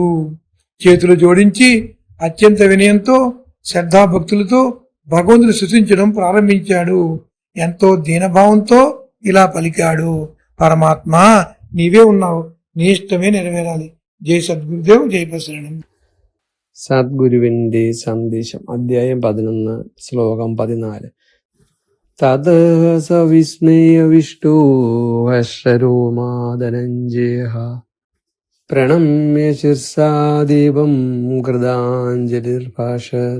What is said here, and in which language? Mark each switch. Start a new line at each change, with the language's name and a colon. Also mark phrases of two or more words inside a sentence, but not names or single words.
Telugu: చేతులు జోడించి అత్యంత వినయంతో శ్రద్ధాభక్తులతో భగవంతుని స్తుతించడం ప్రారంభించాడు. ఎంతో దీనభావంతో ఇలా పలికాడు, పరమాత్మ నీవే ఉన్నావు, నీ ఇష్టమే నెరవేరాలి. జై సద్గురుదేవ్, జై ప్రసరణం.
Malayalam: സദ്ഗുരുവിന്റെ സന്ദേശം അധ്യായം 11 ശ്ലോകം 14.
Sanskrit: തത് സ വിസ്മയവിഷ്ടോ ഹർഷരോമാ ധനഞ്ജയഃ പ്രണമ്യ ശിർസാദേവം കൃതാഞ്ജലിർഭാഷത്.